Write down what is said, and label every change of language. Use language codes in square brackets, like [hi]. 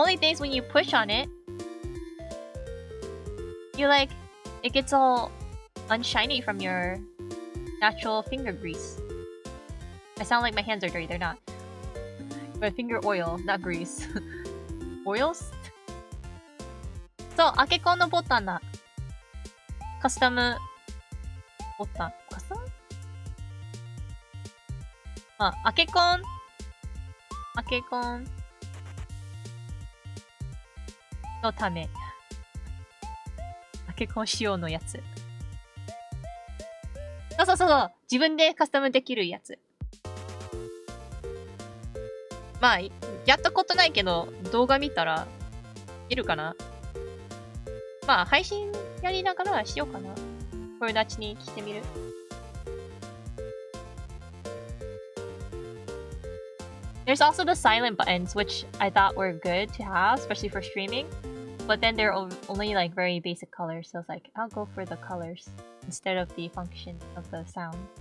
[en] Only thing is when you push on it, you like, it gets all unshiny from your natural finger grease. I sound like my hands are dirty, they're not. But finger oil, not grease. Oils? [ja] So, 開けコンのボタンだ。カスタムボタン。カスタム？開けコンのため。開けコン仕様のやつ。そう。自分でカスタムできるやつ。まあ、やったことないけど、動画見たら、いるかな？まあ、配信やりながらしようかな。これなちに聞いてみる。 [en] There's also the silent buttons, which I thought were good to have, especially for streaming. But then they're only like very basic colors, so I was like, I'll go for the colors instead of the function of the sound.